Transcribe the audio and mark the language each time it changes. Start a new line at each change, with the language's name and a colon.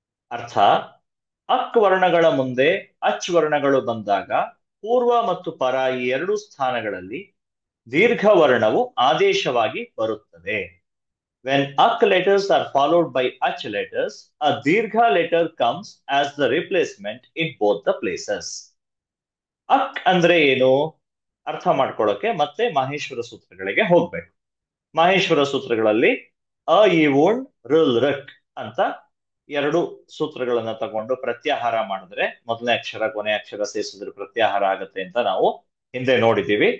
Kannada: ಅರ್ಥ: ಅಕ್ ವರ್ಣಗಳ ಮುಂದೆ ಅಚ್ ವರ್ಣಗಳು ಬಂದಾಗ ಪೂರ್ವ ಮತ್ತು ಪರ ಈ ಎರಡು ಸ್ಥಾನಗಳಲ್ಲಿ ದೀರ್ಘ ವರ್ಣವು ಆದೇಶವಾಗಿ ಬರುತ್ತದೆ.
English: When ak letters are followed by ach letters, a dirgha letter comes as the replacement in both the places.
Kannada: ಅಕ್ ಅಂದ್ರೆ ಏನು ಅರ್ಥ ಮಾಡ್ಕೊಳ್ಳೋಕೆ ಮತ್ತೆ ಮಾಹೇಶ್ವರ ಸೂತ್ರಗಳಿಗೆ ಹೋಗ್ಬೇಕು. ಮಾಹೇಶ್ವರ ಸೂತ್ರಗಳಲ್ಲಿ ಅ ಇ ಉಣ್ ಋಲ್ ಋಕ್ ಅಂತ ಎರಡು ಸೂತ್ರಗಳನ್ನ ತಗೊಂಡು ಪ್ರತ್ಯಾಹಾರ ಮಾಡಿದ್ರೆ ಮೊದಲನೇ ಅಕ್ಷರ ಕೊನೆ ಅಕ್ಷರ ಸೇರಿಸಿದ್ರೆ ಪ್ರತ್ಯಾಹಾರ ಆಗುತ್ತೆ ಅಂತ ನಾವು ಹಿಂದೆ ನೋಡಿದೀವಿ.